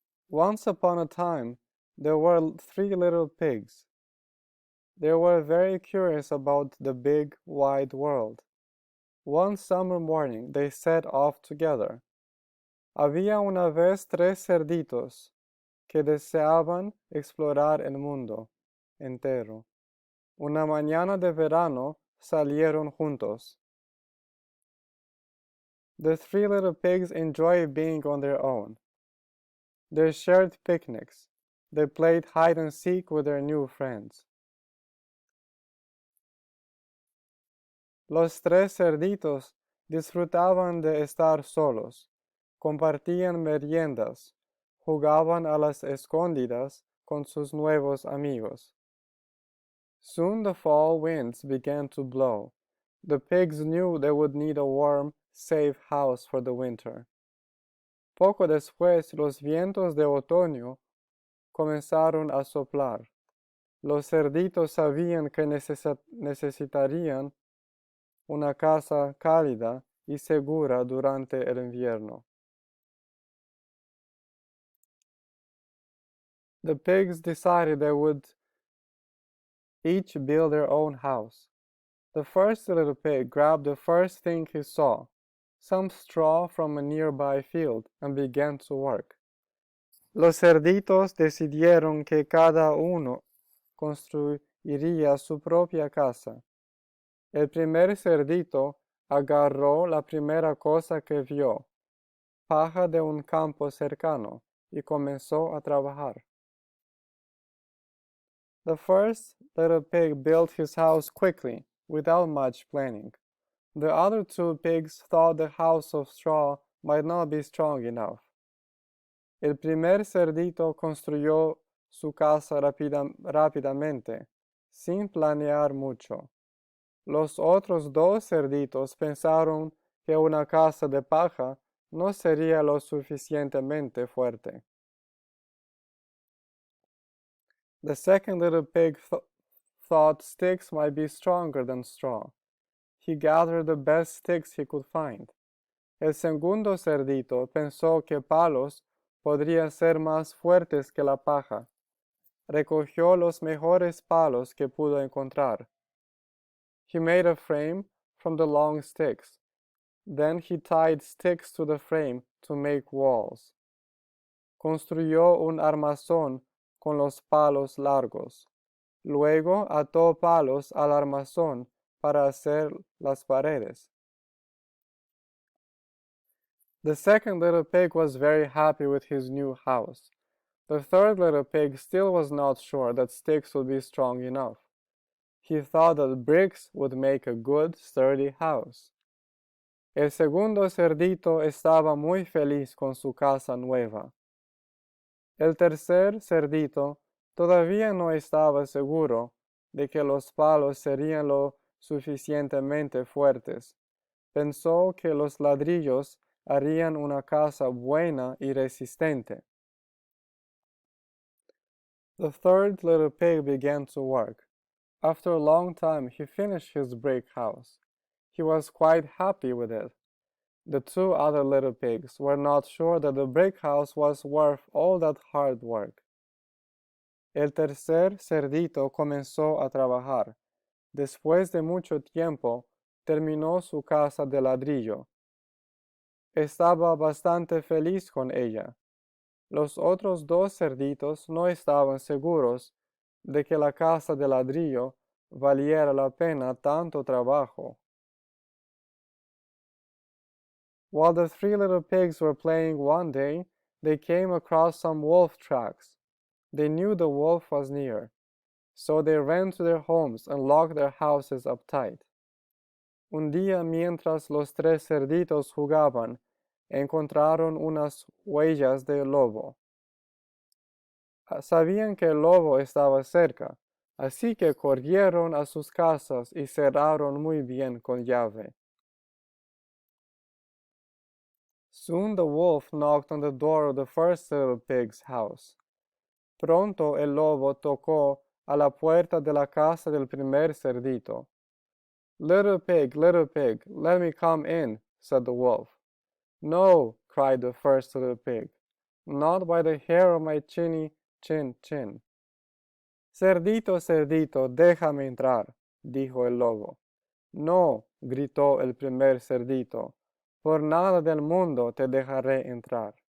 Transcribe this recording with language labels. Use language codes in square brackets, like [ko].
[en] Once upon a time, there were three little pigs. They were very curious about the big, wide world. One summer morning, they set off together. [es] Había una vez tres cerditos que deseaban explorar el mundo entero. Una mañana de verano salieron juntos. [en] The three little pigs enjoyed being on their own. They shared picnics. They played hide and seek with their new friends. [es] Los tres cerditos disfrutaban de estar solos, compartían meriendas, jugaban a las escondidas con sus nuevos amigos. [en] Soon the fall winds began to blow. The pigs knew they would need a warm, safe house for the winter. [es] Poco después los vientos de otoño comenzaron a soplar. Los cerditos sabían que necesitarían una casa cálida y segura durante el invierno. [en] The pigs decided they would each build their own house. The first little pig grabbed the first thing he saw, some straw from a nearby field, and began to work. [es] Los cerditos decidieron que cada uno construiría su propia casa. El primer cerdito agarró la primera cosa que vio, paja de un campo cercano, y comenzó a trabajar. [en] The first little pig built his house quickly, without much planning. The other two pigs thought the house of straw might not be strong enough. [es] El primer cerdito construyó su casa rápidamente, sin planear mucho. Los otros dos cerditos pensaron que una casa de paja no sería lo suficientemente fuerte. [en] The second little pig thought sticks might be stronger than straw. He gathered the best sticks he could find. [es] El segundo cerdito pensó que palos podrían ser más fuertes que la paja. Recogió los mejores palos que pudo encontrar. [en] He made a frame from the long sticks. Then he tied sticks to the frame to make walls. [es] Construyó un armazón con los palos largos. Luego ató palos al armazón para hacer las paredes. [en] The second little pig was very happy with his new house. The third little pig still was not sure that sticks would be strong enough. He thought that bricks would make a good, sturdy house. [es] El segundo cerdito estaba muy feliz con su casa nueva. El tercer cerdito todavía no estaba seguro de que los palos serían lo suficientemente fuertes. Pensó que los ladrillos harían una casa buena y resistente. [en] The third little pig began to work. After a long time, he finished his brick house. He was quite happy with it. The two other little pigs were not sure that the brick house was worth all that hard work. [es] El tercer cerdito comenzó a trabajar. Después de mucho tiempo, terminó su casa de ladrillo. Estaba bastante feliz con ella. Los otros dos cerditos no estaban seguros de que la casa de ladrillo valiera la pena tanto trabajo. [en] While the three little pigs were playing one day, they came across some wolf tracks. They knew the wolf was near, so they ran to their homes and locked their houses up tight. [es] Un día, mientras los tres cerditos jugaban, encontraron unas huellas de lobo. Sabían que el lobo estaba cerca, así que corrieron a sus casas y cerraron muy bien con llave. [en] Soon the wolf knocked on the door of the first little pig's house. [es] Pronto el lobo tocó a la puerta de la casa del primer cerdito. [en] Little pig, let me come in, said the wolf. No, cried the first little pig, not by the hair of my chinny chin. [es] Cerdito, cerdito, déjame entrar, dijo el lobo. No, gritó el primer cerdito, por nada del mundo te dejaré entrar.